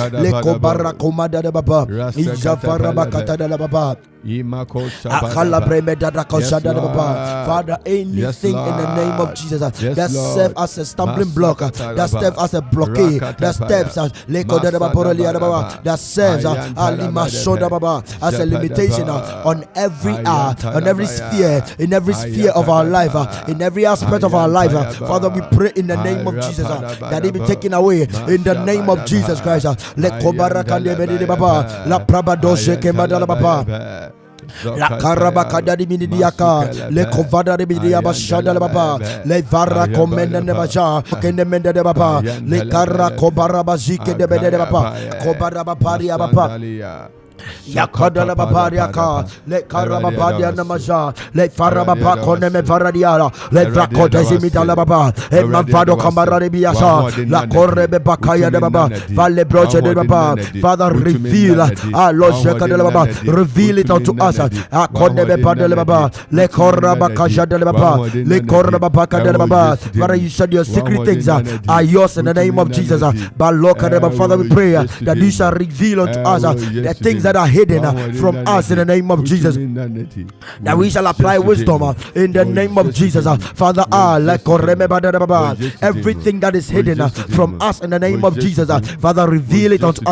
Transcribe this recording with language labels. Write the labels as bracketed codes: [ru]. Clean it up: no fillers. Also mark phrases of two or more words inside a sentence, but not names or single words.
[en] Father, anything in the name of Jesus that serves as a stumbling block, that serves as a blockade, that serves as a limitation on every sphere, in every sphere of our life, in every aspect of our life. Father, we pray in the name of Jesus that it be taken away in the name of Jesus Christ. La karabakada di minidiaka le kovada de bidia bashada baba le vara komenda de baja kende menda de baba le karra kobara bazike de bede de baba kobara bapari baba Yakadala Babariaka, let Karababadia Namaja, let Farababa Koneme Varadiara, let Vakota Zimitala Baba, and Mavado Kamarabiasa, La Correbe Bakaya de Baba, Vale Broche de Baba, Father, reveal, Lord Shakadala Baba, reveal it unto us, Akonebe Padele Baba, Le Korabakaja de Baba, Le Korabaka de Baba, Father, you said your secret things are yours in the name of Jesus, but Lord, Father, we pray that you shall reveal unto us the things that are hidden from us in the name of Jesus, that we shall apply wisdom in the name of Jesus. Father, everything that is hidden from us in the name of Jesus, Father, reveal it unto us.